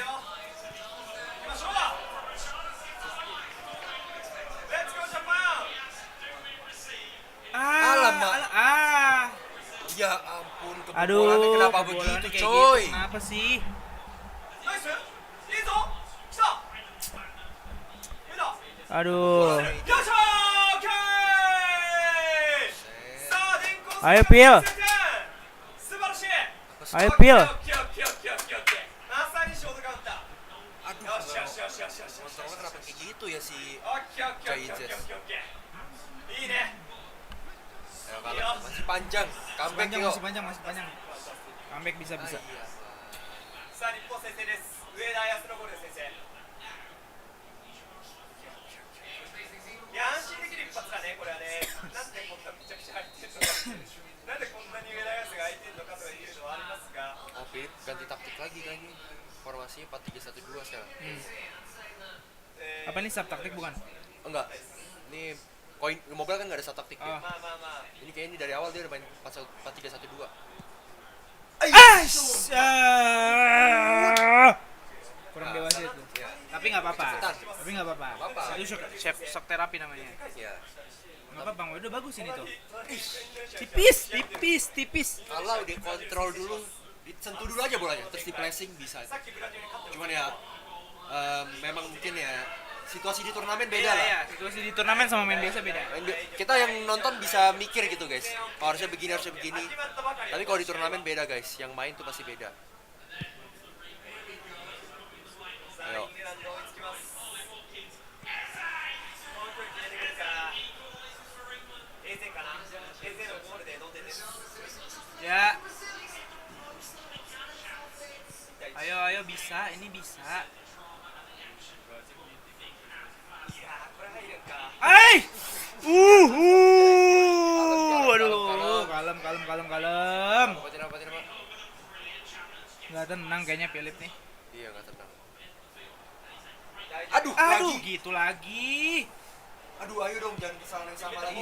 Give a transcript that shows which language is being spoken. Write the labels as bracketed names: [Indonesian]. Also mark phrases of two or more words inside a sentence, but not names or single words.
[Indonesian] Ya ampun, kebobolannya kenapa begitu coy? Gitu. Kenapa sih? Aduh. Ayo Pil. [Japanese] 素晴らしい [Indonesian] Ayo Pil. [Japanese] オッケーオッケーオッケーオッケーオッケーまさにショートカウンター [Indonesian] Aduh, [Japanese] よしよしよしよしよしよし [Indonesian] kontrolnya kenapa kayak gitu ya si [Japanese] オッケーオッケーオッケーオッケーオッケーオッケーいいね [Indonesian] Ayo, kalah. Masih panjang. Comeback yuk. Masih panjang. Comeback bisa. Iya. [Japanese] さあ日本先制です上田綺のゴールで先制いや安心できる一発だねこれはねなんでこんなめちゃくちゃ入ってんのかなんでこんなに上田綺が空いてんのかとかいうのはありますが [Indonesian] Oh, Philip ganti taktik lagi kayaknya. Formasinya 4-3-1-2 sekarang. Apa ini sub taktik bukan? Enggak. Ini koin mobile kan nggak ada sub taktik ya. [Japanese] まあまあまあ [Indonesian] Ini kayaknya dari awal dia udah main 4-3-1-2. Kurang dewasa itu. Ya. Tapi nggak apa-apa. Kecepatan. Tapi nggak apa-apa. Apa-apa. Itu shock terapi namanya. Iya. Nggak apa-apa, udah bagus ini tuh. 'Tipis. Tipis. Kalau dikontrol dulu, disentuh dulu aja bolanya, terus di pressing bisa. Cuman ya memang mungkin ya situasi di turnamen beda lah. Iya, situasi di turnamen sama main biasa beda. Kita yang nonton bisa mikir gitu guys. Oh, harusnya begini. Tapi kalau di turnamen beda guys. Yang main tuh pasti beda. Ayo. [Japanese] イングランド追いつきますこの距離決めてくるから衛星かな衛星のゴールで同点です [Indonesian] Ya. Ayo bisa, ini bisa. [Japanese] いやーこれ入るんか [Indonesian] Ay! Kalem. Kalem. Apa? Nggak tenang kayaknya Philip nih. Iya, nggak tenang. Aduh, lagi. gitu lagi. Aduh, ayo dong, jangan kesalahan yang sama lagi